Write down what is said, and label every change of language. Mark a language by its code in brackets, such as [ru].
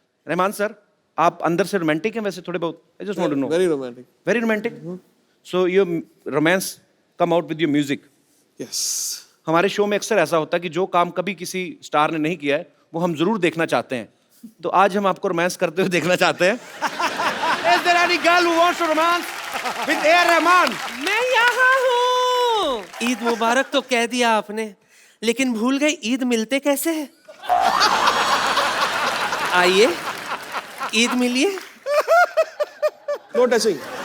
[hi] Rahman sir आप अंदर से रोमांटिक हैं वैसे थोड़े बहुत? [en] I just want to know. Very romantic. Very romantic. So your romance come out with your music. Yes. [hi] हमारे शो में अक्सर ऐसा होता है कि जो काम कभी किसी स्टार ने नहीं किया है वो हम जरूर देखना चाहते हैं, तो आज हम आपको रोमांस करते हुए देखना चाहते हैं। [en] Is there any girl who wants to romance with A.R. Rahman? [hi] मैं यहाँ हूँ। ईद मुबारक तो कह दिया आपने, लेकिन भूल गए ईद मिलते कैसे हैं? आइए ईद मिलिए। [en] No touching.